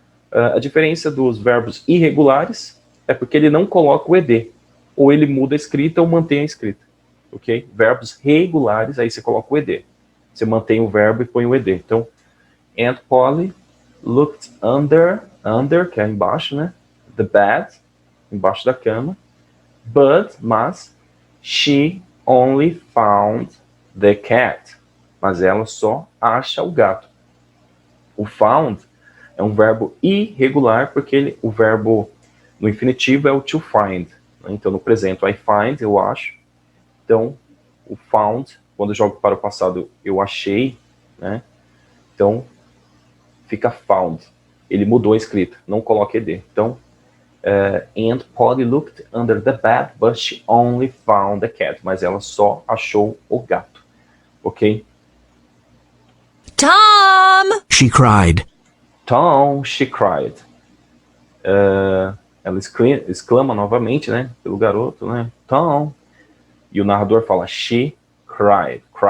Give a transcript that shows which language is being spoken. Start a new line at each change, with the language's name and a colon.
Portuguese: A diferença dos verbos irregulares é porque ele não coloca o ed. Ou ele muda a escrita ou mantém a escrita. Ok? Verbos regulares, aí você coloca o ed. Você mantém o verbo e põe o ed. Então,
English: Aunt Polly looked under,
Portuguese: que é embaixo, né?
English: The bed,
Portuguese: embaixo da cama.
English: Mas, she only found the cat.
Portuguese: Mas ela só acha o gato. O found é um verbo irregular, porque o verbo no infinitivo é o to find. Né? Então, no presente,
English: I find,
Portuguese: eu acho. Então, o found, quando eu jogo para o passado, eu achei, né? Então, fica found. Ele mudou a escrita, não coloca ed.
English: Então, Aunt Polly looked under the bed, but she only found the cat.
Portuguese: Mas ela só achou o gato. Ok?
English: Tom! She cried. Tom, she cried.
Portuguese: Ela exclama novamente, né? Pelo garoto, né? Tom. E o narrador fala, she cried.